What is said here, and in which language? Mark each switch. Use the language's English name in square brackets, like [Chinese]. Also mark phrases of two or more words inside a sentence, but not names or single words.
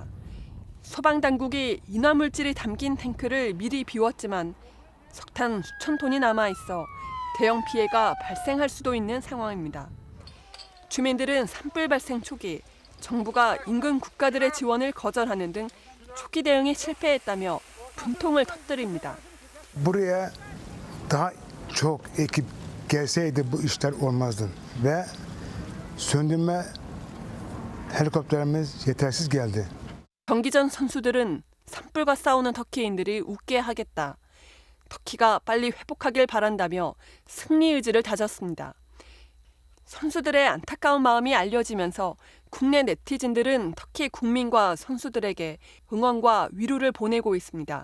[Korean] 소방당국이 인화물질이 담긴 탱크를 미리 비웠지만 석탄 수천 톤이 남아있어 대형 피해가 발생할 수도 있는 상황입니다. 주민들은 산불 발생 초기 정부가 인근 국가들의 지원을 거절하는 등 초기 대응에 실패했다며 분통을 터뜨립니다. [Turkish] Buraya daha çok ekip gelseydi bu işler olmazdı ve söndürme helikopterimiz yetersiz geldi. [Korean] 경기 전 선수들은 산불과 싸우는 터키인들이 웃게 하겠다. 터키가 빨리 회복하길 바란다며 승리 의지를 다졌습니다. 선수들의 안타까운 마음이 알려지면서 국내 네티즌들은 터키 국민과 선수들에게 응원과 위로를 보내고 있습니다.